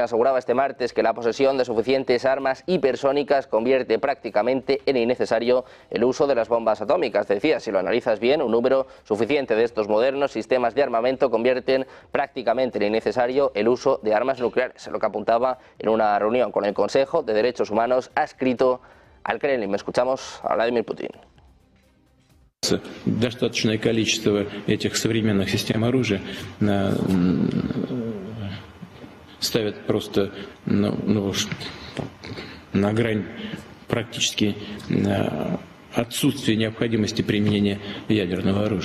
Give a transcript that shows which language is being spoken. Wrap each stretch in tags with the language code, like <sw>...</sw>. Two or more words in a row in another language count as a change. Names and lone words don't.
<es>Aseguraba este martes que la posesión de suficientes armas hipersónicas convierte prácticamente en innecesario el uso de las bombas atómicas. Decía, si lo analizas bien, un número suficiente de estos modernos sistemas de armamento convierten prácticamente en innecesario el uso de armas nucleares. Es lo que apuntaba en una reunión con el Consejo de Derechos Humanos adscrito al Kremlin. Escuchamos a Vladimir Putin.</es> <ru>Достаточное количество этих современных систем оружия ставят просто на грань практически отсутствия необходимости применения ядерного оружия.</ru>